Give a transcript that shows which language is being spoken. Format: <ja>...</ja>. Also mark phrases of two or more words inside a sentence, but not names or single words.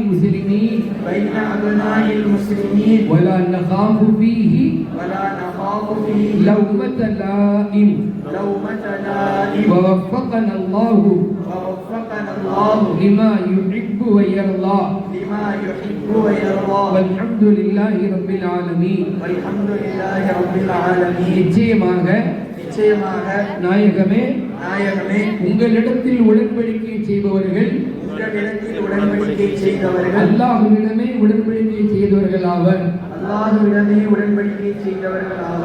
<ar>المسلمين ولا نخاف فيه لومة لائم ووفقنا الله لما يحب ويرضى والحمد لله رب العالمين.</ar> <ta>நிச்சயமாக நாயகமே உங்களிடத்தில் உடன்படிக்கை செய்பவர்கள் அல்லாஹ்விடமே உடன்படிக்கை செய்தவர்கள் ஆவர். அல்லாஹ்விடமே உடன்படிக்கை செய்தவர்களாவர்.</ta>